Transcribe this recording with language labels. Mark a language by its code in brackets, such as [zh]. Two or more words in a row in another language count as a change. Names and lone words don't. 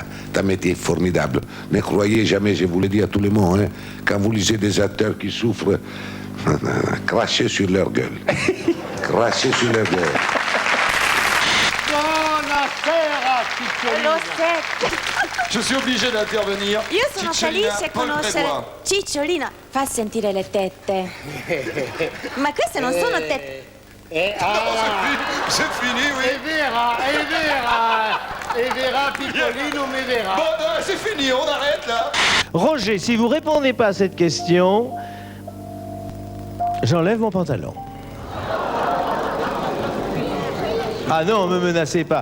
[fr] C'est un métier formidable. Ne croyez jamais, je vous le dis à tout le monde, hein, quand vous lisez des acteurs qui souffrent, crachez sur leur gueule. Crachez sur leur gueule. Je suis obligé d'intervenir. [it] Io sono felice conoscere Cicciolina. Fa sentire le tette. Ma queste non sono tette. [fr] C'est fini, oui. Et verra, Piccolino, mais verra. Bon, c'est fini, on arrête là. Roger, si vous répondez pas à cette question, j'enlève mon pantalon. Ah non, me menacez pas.